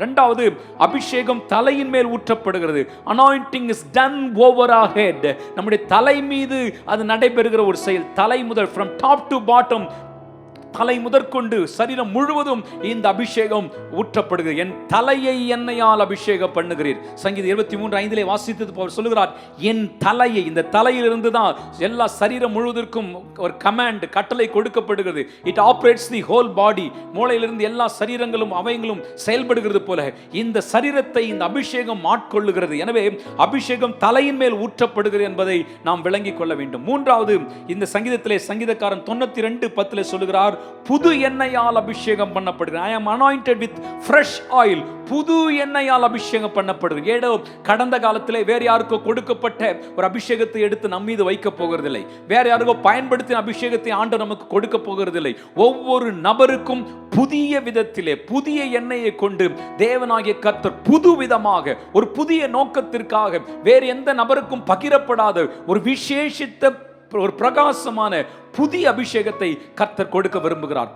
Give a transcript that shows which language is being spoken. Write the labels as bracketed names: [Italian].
[Tamil] 2வது, அபிஷேகம் தலையின் மேல் ஊற்றப்படுகிறது. [English] Anointing is done over our head. [Tamil] நம்முடைய தலை மீது அது நடைபெறுகிற ஒரு செயல். தலை முதல் [English] from top to bottom [Tamil] தலை முதற்கொண்டு சரீரம் முழுவதும் இந்த அபிஷேகம் ஊற்றப்படுகிறது. என் தலையை எண்ணெயால் அபிஷேகம் பண்ணுகிறீர். சங்கீதம் 23:5 வாசித்தது போல் சொல்லுகிறார், என் தலையை, இந்த தலையிலிருந்து தான் எல்லா சரீரம் முழுவதற்கும் ஒரு கமாண்ட், கட்டளை கொடுக்கப்படுகிறது. [English] It operates the whole body. [Tamil] மூளையிலிருந்து எல்லா சரீரங்களும் அவயங்களும் செயல்படுகிறது போல இந்த சரீரத்தை இந்த அபிஷேகம் ஆட்கொள்ளுகிறது. எனவே அபிஷேகம் தலையின் மேல் ஊற்றப்படுகிறது என்பதை நாம் விளங்கிக் கொள்ள வேண்டும். மூன்றாவது, இந்த சங்கீதத்திலே சங்கீதக்காரன் 92:10 சொல்லுகிறார், புது எண்ணெயால் அபிஷேகம் பண்ணப்படுகிறது. [English] I am anointed with fresh oil. [Tamil] புது எண்ணெயால் அபிஷேகம் பண்ணப்படுகிறது. ஏதோ கடந்த காலத்திலே வேற யாருக்கோ கொடுக்கப்பட்ட ஒரு அபிஷேகத்தை எடுத்து நம் மீது வைக்க போகிறதில்லை. வேற யாருக்கோ பயன்படுத்தின அபிஷேகத்தை ஆண்டவர் நமக்கு கொடுக்க போகிறதில்லை. ஒவ்வொரு நபருக்கும் புதிய விதத்திலே புதிய எண்ணெயை கொண்டு தேவனாகிய கர்த்தர் புது விதமாக ஒரு புதிய நோக்கத்திற்காக வேறு எந்த நபருக்கும் பகிரப்படாத ஒரு விசேஷித்த ஒரு பிரகாசமான புதிய அபிஷேகத்தை கர்த்தர் கொடுக்க விரும்புகிறார்.